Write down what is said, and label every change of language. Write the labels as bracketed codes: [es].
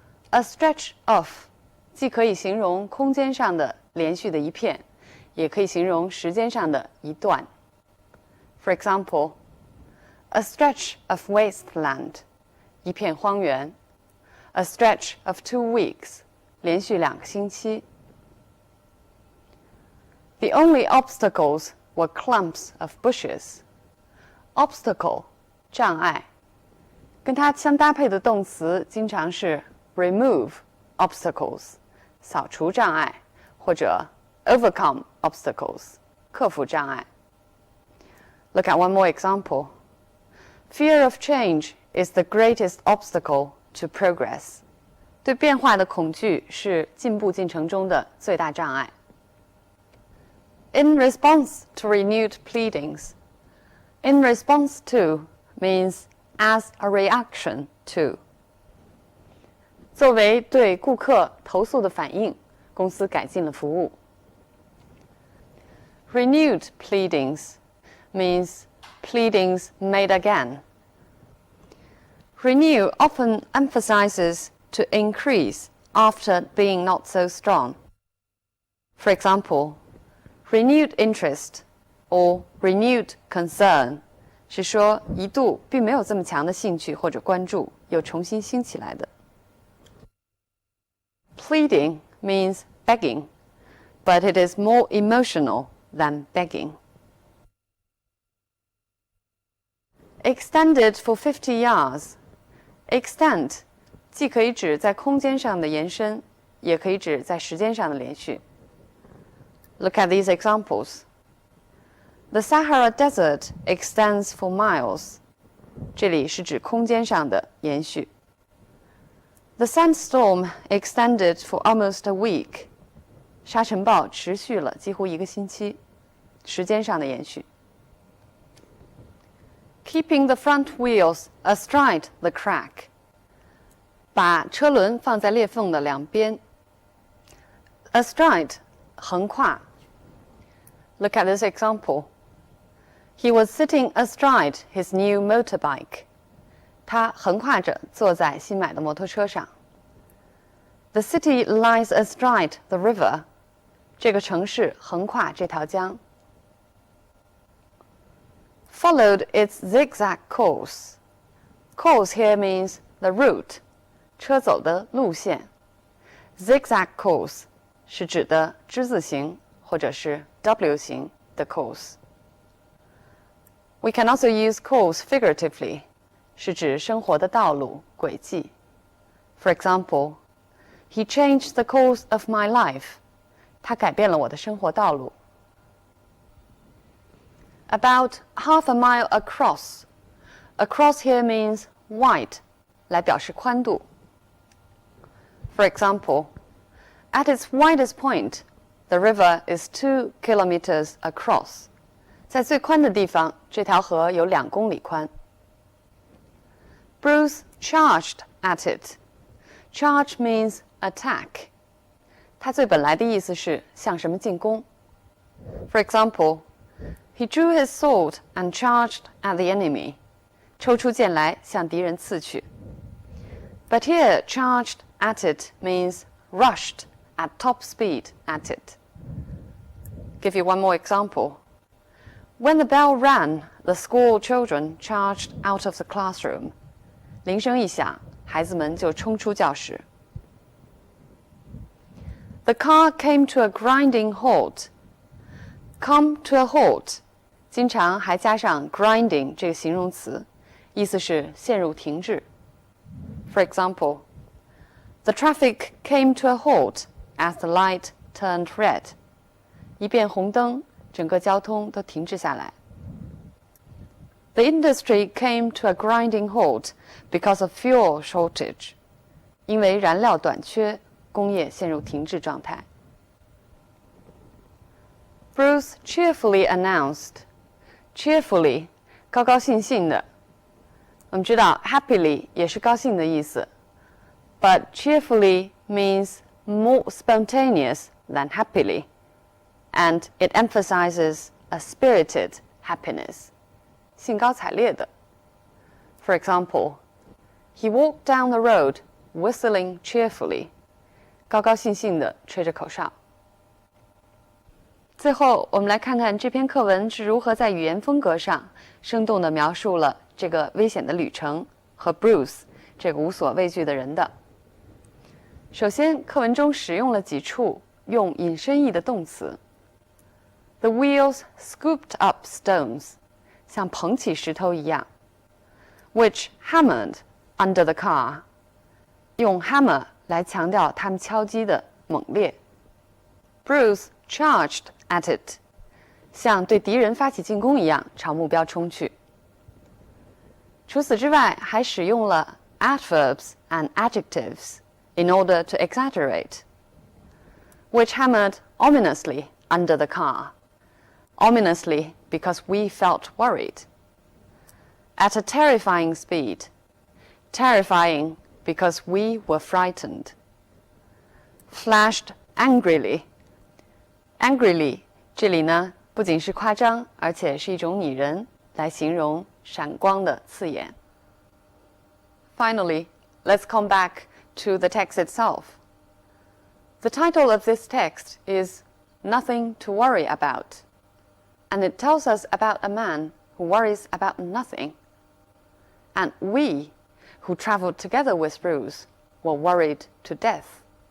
[en] A stretch of, [zh] 既可以形容空间上的连续的一片，也可以形容时间上的一段。 [en] For example, a stretch of wasteland, [zh] 一片荒原。 [en] A stretch of 2 weeks, [zh] 连续2个星期。 [en] The only obstacles were clumps of bushes. Obstacle, [zh] 障碍。跟它相搭配的动词经常是 [en] remove obstacles, [zh] 扫除障碍，或者 [en] overcome obstacles, [zh] 克服障碍。 [en] Look at one more example. Fear of change is the greatest obstacle to progress. [zh] 对变化的恐惧是进步进程中的最大障碍。 [en] In response to renewed pleadings. In response to means as a reaction to. [zh] 作为对顾客投诉的反应，公司改进了服务。 [en] Renewed pleadings means pleadings made again. Renew often emphasizes to increase after being not so strong. For example, renewed interest or renewed concern [zh] 是说一度并没有这么强的兴趣或者关注，又重新兴起来的。 [en] Pleading means begging, but it is more emotional than begging. Extended for 50 yards. [zh] Extend 既可以指在空间上的延伸，也可以指在时间上的连续。 [en] Look at these examples. The Sahara Desert extends for miles. [zh] 这里是指空间上的延续。 [en] The sandstorm extended for almost a week. [zh] 沙尘暴持续了几乎1个星期，时间上的延续。 [en] Keeping the front wheels astride the crack. [zh] 把车轮放在裂缝的两边。 [en] Astride [zh] 横跨。 [en] Look at this example. He was sitting astride his new motorbike. [zh] 他横跨着坐在新买的摩托车上。 [en] The city lies astride the river. [zh] 这个城市横跨这条江。 [en] Followed its zigzag course. Course here means the route. [zh] 车走的路线。 [en] Zigzag course [zh] 是指的之字形或者是 W 型的 [en] course。 We can also use course figuratively, [zh] 是指生活的道路、轨迹。 [en] For example, he changed the course of my life. [zh] 他改变了我的生活道路。 [en] About half a mile across. Across here means wide, [zh] 来表示宽度。 [en] For example, at its widest point, the river is 2 kilometers across. [zh] 在最宽的地方，这条河有2公里宽。 [en] Bruce charged at it. Charge means attack. [zh] 它最本来的意思是向什么进攻。 [en] For example, he drew his sword and charged at the enemy. [zh] 抽出剑来向敌人刺去。 [en] But here, charged at it means rushed at top speed at it. Give you one more example. When the bell rang, the school children charged out of the classroom. [zh] 铃声一响，孩子们就冲出教室。 [en] The car came to a grinding halt. Come to a halt. [zh] 经常还加上 grinding 这个形容词，意思是陷入停滞。 [en] For example, the traffic came to a halt as the light turned red. [zh] 一变红灯，整个交通都停滞下来。 [en] The industry came to a grinding halt because of fuel shortage. [zh] 因为燃料短缺，工业陷入停滞状态。 [en] Bruce cheerfully announced. Cheerfully, [zh] 高高兴兴的。我们知道 happily 也是高兴的意思 [en] ，but cheerfully means more spontaneous than happily, and it emphasizes a spirited happiness. [zh] 兴高采烈的。 [en] For example, he walked down the road whistling cheerfully. [zh] 高高兴兴地吹着口哨。最后，我们来看看这篇课文是如何在语言风格上生动地描述了这个危险的旅程和 Bruce 这个无所畏惧的人的。首先，课文中使用了几处用引申义的动词。 [en] The wheels scooped up stones, [zh] 像捧起石头一样。 [en] Which hammered under the car, [zh] 用 hammer 来强调他们敲击的猛烈。 [en] Bruce charged at it, [zh] 像对敌人发起进攻一样朝目标冲去。除此之外，还使用了 [en] adverbs and adjectives in order to exaggerate. Which hammered ominously under the car. Ominously because we felt worried. At a terrifying speed. Terrifying because we were frightened. Flashed angrily. Angrily 这里呢不仅是夸张，而且是一种拟人，来形容闪光的刺眼。 Finally, let's come back to the text itself. The title of this text is Nothing to Worry About. and it tells us about a man who worries about nothing. And we, who traveled together with Bruce, were worried to death.